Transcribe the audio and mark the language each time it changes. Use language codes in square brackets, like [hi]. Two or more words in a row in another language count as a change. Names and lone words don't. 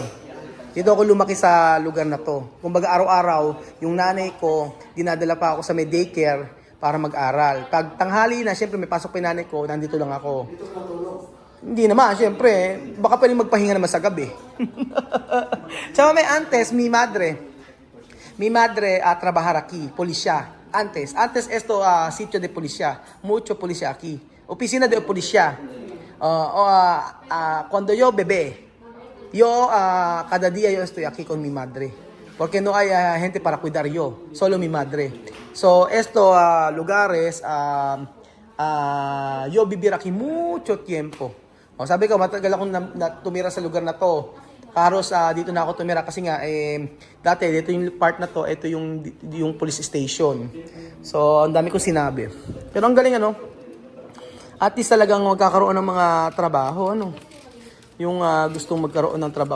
[tl] Dito ako lumaki sa lugar na to. Kumbaga araw-araw, yung nanay ko, dinadala pa ako sa may daycare para mag-aral. Pag tanghali na, syempre may pasok pa yung nanay ko, nandito lang ako. Hindi naman, syempre, baka pwede magpahinga naman sa gabi. Tsaka may [es] antes, mi madre trabajar aquí, polisya. Antes esto sitio de policía, mucho policía aquí. Oficina de policía. Cuando yo bebé, cada día yo estoy aquí con mi madre. Porque no hay gente para cuidar yo, solo mi madre. So, lugares, yo vivir aquí mucho tiempo. [tl] Sabi ko, matagal akong tumira sa lugar na to. Karos dito na ako tumira kasi nga, dati, dito yung part na to, ito yung [en] police station. [tl] So, ang dami kong sinabi. Pero ang galing, [en] at least [tl] talagang magkakaroon ng mga trabaho, yung gustong magkaroon ng trabaho.